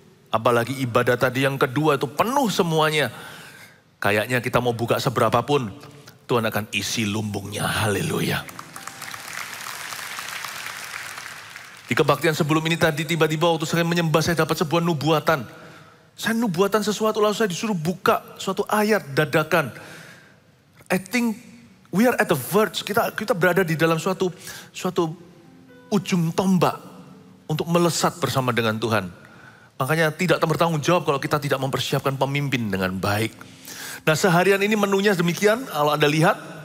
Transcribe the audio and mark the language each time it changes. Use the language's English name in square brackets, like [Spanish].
[Indonesian] Apalagi ibadah tadi yang kedua itu penuh semuanya. Kayaknya kita mau buka seberapa pun, Tuhan akan isi lumbungnya. Haleluya. Di kebaktian sebelum ini tadi tiba-tiba waktu saya menyembah saya dapat sebuah nubuatan. Saya nubuatan sesuatu lalu saya disuruh buka suatu ayat dadakan. [English] I think we are at the verge. [Indonesian] Kita berada di dalam suatu ujung tombak untuk melesat bersama dengan Tuhan. Makanya tidak bertanggung jawab kalau kita tidak mempersiapkan pemimpin dengan baik. Nah seharian ini menunya demikian, kalau Anda lihat.